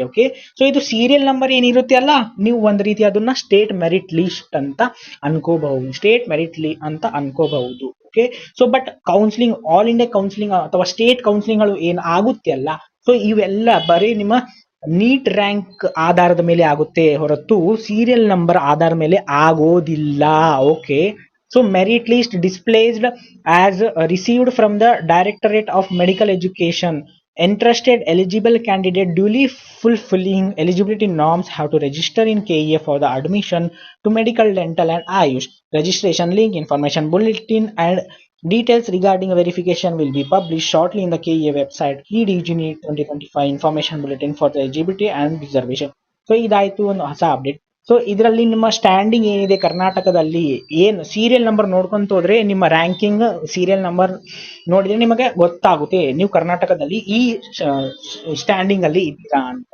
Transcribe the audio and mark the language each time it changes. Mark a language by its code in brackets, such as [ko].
[kn] Okay, so ಇದು serial number ಏನಿರುತ್ತೆ ಅಲ್ಲ, ನೀವು ಒಂದ್ ರೀತಿ ಅದನ್ನ ಸ್ಟೇಟ್ ಮೆರಿಟ್ ಲಿಸ್ಟ್ ಅಂತ ಅನ್ಕೋಬಹುದು, ಸ್ಟೇಟ್ ಮೆರಿಟ್ ಅಂತ ಅನ್ಕೋಬಹುದು. Okay, so but counselling, all India counselling ಅಥವಾ ಸ್ಟೇಟ್ ಕೌನ್ಸಿಲಿಂಗ್ಗಳು ಏನ್ ಆಗುತ್ತೆ ಅಲ್ಲ, ಸೊ ಇವೆಲ್ಲ ಬರೀ ನಿಮ್ಮ ನೀಟ್ ರ್ಯಾಂಕ್ ಆಧಾರದ ಮೇಲೆ ಆಗುತ್ತೆ ಹೊರತು ಸೀರಿಯಲ್ ನಂಬರ್ ಆಧಾರದ ಮೇಲೆ ಆಗೋದಿಲ್ಲ. [en] Okay, so merit list displayed as received from the Directorate of Medical Education. Interested eligible candidate duly fulfilling eligibility norms have to register in KEA for the admission to medical, dental and Ayush. Registration link, information bulletin and details regarding verification will be published shortly in the KEA website. Lead UG 2025 information bulletin for the eligibility and reservation. [kn] So ಇದಾಯ್ತು ಒಂದು ಹೊಸ update. So ಇದರಲ್ಲಿ ನಿಮ್ಮ standing ಏನಿದೆ ಕರ್ನಾಟಕದಲ್ಲಿ, ಏನು serial number ನೋಡ್ಕೊಂತ ಹೋದ್ರೆ ನಿಮ್ಮ ರ್ಯಾಂಕಿಂಗ್ ಸೀರಿಯಲ್ ನಂಬರ್ ನೋಡಿದ್ರೆ ನಿಮಗೆ ಗೊತ್ತಾಗುತ್ತೆ ನೀವು ಕರ್ನಾಟಕದಲ್ಲಿ ಈ ಸ್ಟ್ಯಾಂಡಿಂಗ್ ಅಲ್ಲಿ ಇದ್ದೀರಾ ಅಂತ.